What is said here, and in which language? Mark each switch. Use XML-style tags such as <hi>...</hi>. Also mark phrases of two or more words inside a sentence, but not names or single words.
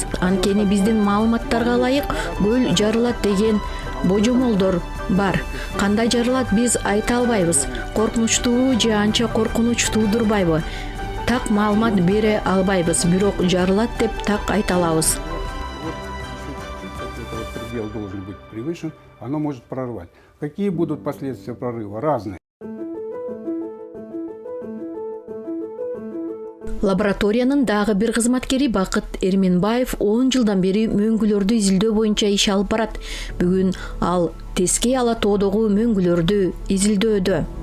<ky>Анткени биздин маалыматтарга ылайык көл жарылат деген божомолдор бар. Кандай жарылат биз айта албайбыз. Коркунучтуубу же анча коркунуч туудурбайбы? Так маалымат бере албайбыз, бирок жарылат деп так айта алабыз.</ky> <ru>Предел должен быть превышен, оно может прорвать. Какие будут последствия прорыва? Разные.</ru> <ky>Лабораториянын дагы бир кызматкери Бакыт Эрменбаев 10 жылдан бери мөңгүлөрдү изилдөө боюнча иш алып барат. Бүгүн ал Тескей Ала тоодогу мөңгүлөрдү изилдөөдө.</ky>